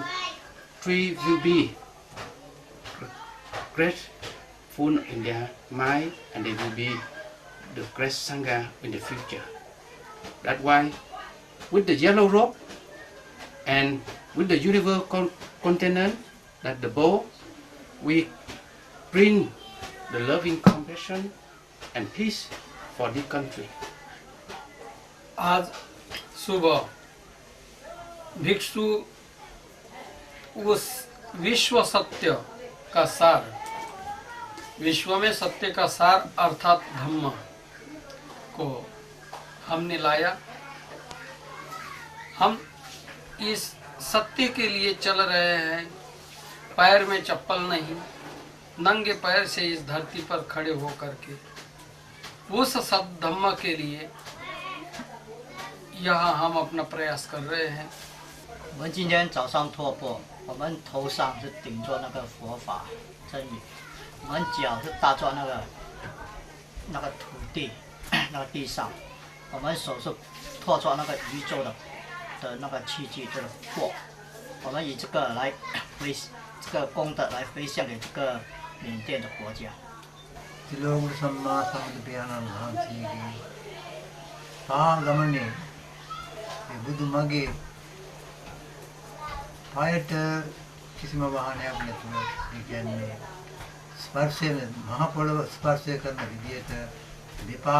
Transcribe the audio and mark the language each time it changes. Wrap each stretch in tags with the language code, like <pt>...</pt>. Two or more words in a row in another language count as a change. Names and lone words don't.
<en>Tree will be grateful in their mind, and they will be the great Sangha in the future. That's why with the yellow robe and with the universal container, that the bowl, we bring the loving compassion and peace for the country.</en> <hi>आज सुबह भिक्षु उस विश्व सत्य का सार, विश्व में सत्य का सार अर्थात धम्म को हमने लाया। हम इस सत्य के लिए चल रहे हैं, पैर में चप्पल नहीं, नंगे पैर से इस धरती पर खड़े हो करके उस सत्य धम्म के लिए यहाँ हम अपना प्रयास कर रहे हैं।</hi> <zh>我们今天早上托钵，我们头上是顶着那个佛法真理，我们脚是搭着那个土地，那个地上，我们手是托着那个宇宙的那个器具，这个钵，我们以这个来这个功德来回向给这个缅甸的国家。</zh> <si>බුදුමගේ පායට කිසිම වාහනයක් නැතුව ඒ කියන්නේ ස්පර්ශයෙන් මහ පොළව ස්පර්ශය කරන විදියට දෙපා</si>